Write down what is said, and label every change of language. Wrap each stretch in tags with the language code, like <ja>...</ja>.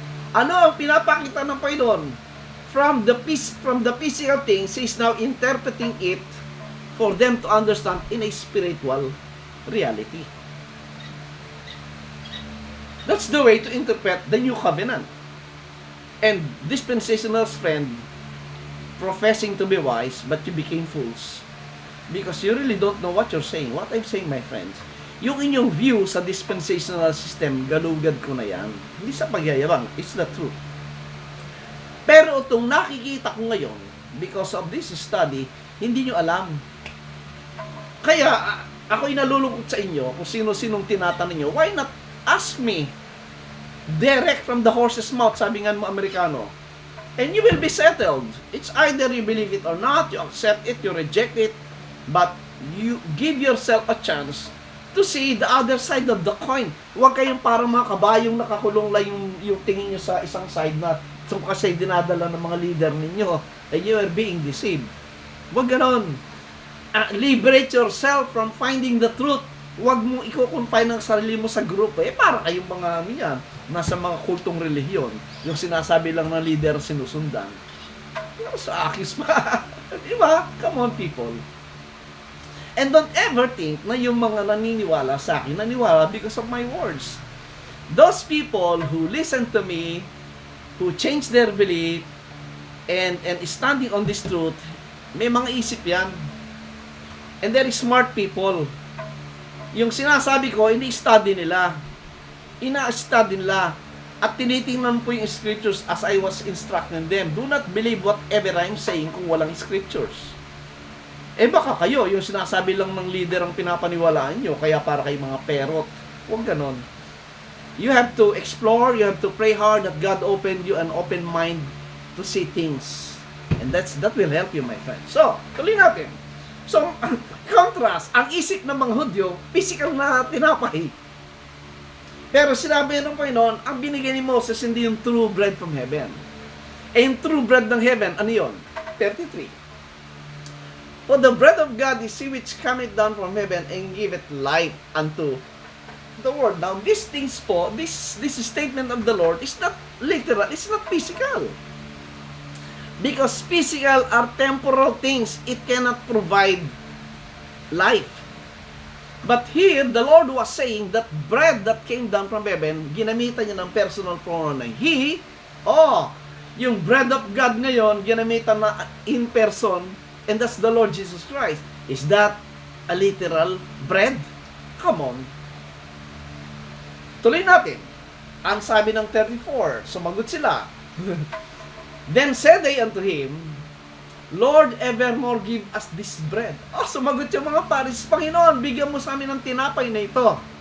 <tl>Ano ang pinapakita ng Panginoon?</tl> <en>From the physical things, He is now interpreting it for them to understand in a spiritual reality. That's the way to interpret the new covenant. And dispensational's friend, professing to be wise, but you became fools. Because you really don't know what you're saying. What I'm saying, my friends,</en> <tl>yung inyong view sa dispensational system, galugad ko na yan. Hindi sa pagyayabang,</tl> <en>it's the truth.</en> <tl>Pero itong nakikita ko ngayon,</tl> <en>because of this study,</en> <tl>hindi nyo alam. Kaya, ako inalulungkot sa inyo, kung sino-sinong tinatanong nyo,</tl> <en>why not ask me? Direct from the horse's mouth,</en> <tl>sabi nga mo Amerikano.</tl> <en>And you will be settled. It's either you believe it or not, you accept it, you reject it, but you give yourself a chance to see the other side of the coin.</en> <tl>Huwag kayong parang mga kabayong nakakulong lang yung tingin nyo sa isang side na so kasi dinadala ng mga leader ninyo</tl> <en>and you are being deceived.</en> <tl>Huwag ganon.</tl> <en>Liberate yourself from finding the truth.</en> <tl>Huwag mo i-confine ng sarili mo sa grupo. Para kayong mga yan, nasa mga kultong relihiyon. Yung sinasabi lang ng leader sinusundan. Sa akis pa. Diba?</tl> <en>Come on, people. And don't ever think</en> <tl>na yung mga naniniwala sa akin, naniwala</tl> <en>because of my words. Those people who listen to me, who change their belief, and standing on this truth,</en> <tl>may mga isip yan.</tl> <en>And they're smart people.</en> <tl>Yung sinasabi ko, ini-study nila. Ina-study nila. At tinitingnan po yung scriptures</tl> <en>as I was instructing them. Do not believe whatever I'm saying</en> <tl>kung walang scriptures. Baka kayo, yung sinasabi lang ng leader ang pinapaniwalaan nyo, kaya para kay mga perot. Huwag ganon.</tl> <en>You have to explore, you have to pray hard that God opened you an open mind to see things. And that will help you, my friend.</en> <tl>So, tuloy natin. So, contrast, ang isip ng mga Hudyo, physical na tinapay. Pero sinabi ng Panginoon, ang binigay ni Moses hindi yung</tl> <en>true bread from heaven.</en> <tl>Yung true bread ng heaven, ano yun? 33.</tl> <en>For the bread of God is he which cometh down from heaven and giveth life unto the world. Now, these things po, this statement of the Lord is not literal, it's not physical. Because physical are temporal things. It cannot provide life. But here, the Lord was saying that bread that came down from heaven,</en> <tl>ginamitan niya ng personal pronoun na He, yung bread of God ngayon, ginamitan na</tl> <en>in person, and that's the Lord Jesus Christ. Is that a literal bread? Come on.</en> <tl>Tuloy natin. Ang sabi ng 34, sumagot sila.</tl> <en>Then said they unto him, Lord, evermore give us this bread.</en> <tl>Sumagot yung mga Paris, Panginoon, bigyan mo sa amin ng tinapay na ito.</tl>